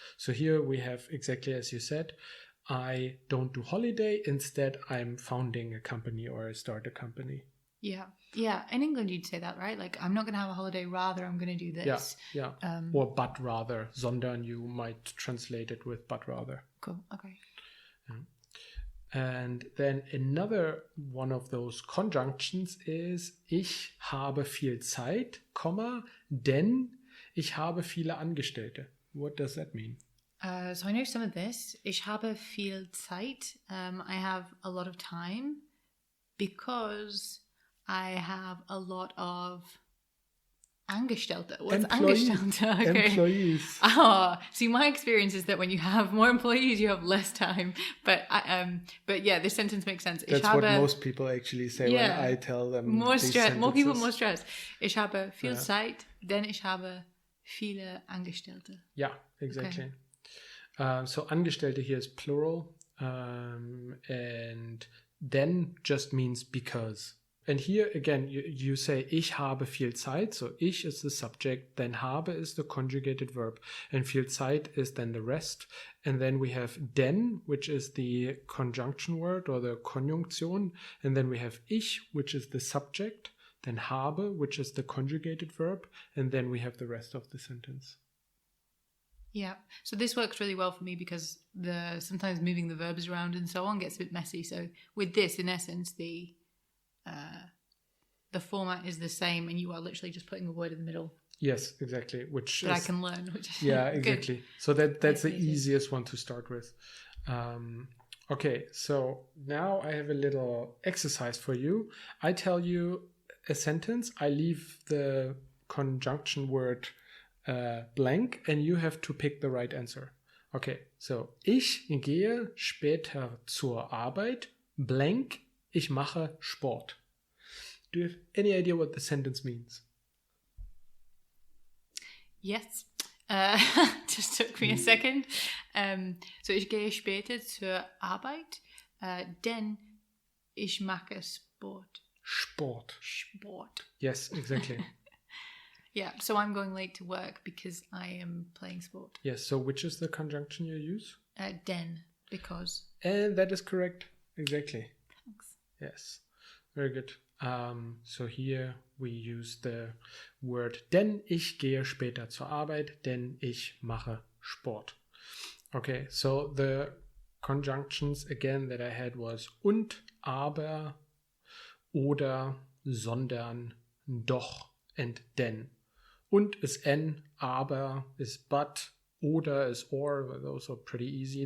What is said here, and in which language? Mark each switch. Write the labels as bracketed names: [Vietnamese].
[English] So here we have exactly as you said, I don't do holiday, instead I'm founding a company or I start a company. Yeah. In England you'd say that, right? Like I'm not going to have a holiday, rather I'm going to do this. Yeah. Or but rather, sondern you might translate it with but rather. Cool, okay. Yeah. And then another one of those conjunctions is [German] ich habe viel Zeit, denn ich habe viele Angestellte. [English] What does that mean? So I know some of this. [German] Ich habe viel Zeit. [English] I have a lot of time because I have a lot of Angestellte. What's Angestellte? Okay. Employees. See, my experience is that when you have more employees, you have less time. But yeah, this sentence makes sense. That's what most people actually say when I tell them more these stress. sentences. More people, more stress. [German] Ich habe viel Zeit, denn ich habe viele Angestellte. [English] Yeah, exactly. Okay. So Angestellte here is plural, and then just means because. And here again, you say [German] ich habe viel Zeit. [English] So ich is the subject, then habe is the conjugated verb, and viel Zeit is then the rest. And then we have denn, which is the conjunction word or the Konjunktion. And then we have ich, which is the subject, then habe, which is the conjugated verb. And then we have the rest of the sentence. Yeah, so this works really well for me because sometimes moving the verbs around and so on gets a bit messy. So with this, in essence, the format is the same, and you are literally just putting a word in the middle. Yes, exactly. I can learn. Yeah, exactly. Good. So that's the easiest one to start with. Okay, so now I have a little exercise for you. I tell you a sentence. I leave the conjunction word blank, and you have to pick the right answer. [German] Okay, so ich gehe später zur Arbeit, blank, ich mache Sport. [English] Do you have any idea what the sentence means? Yes. Just took me a second. [German] So ich gehe später zur Arbeit, denn ich mache Sport. Sport. [English] Yes, exactly. Yeah, so I'm going late to work because I am playing sport. Yes, so which is the conjunction you use? Den, because. And that is correct. Exactly. Thanks. Yes, very good. So here we use the word [German] denn ich gehe später zur Arbeit, denn ich mache Sport. [English] Okay, so the conjunctions again that I had was und, aber, oder, sondern, doch, and denn. Und is n, aber is but, oder is or, those are pretty easy.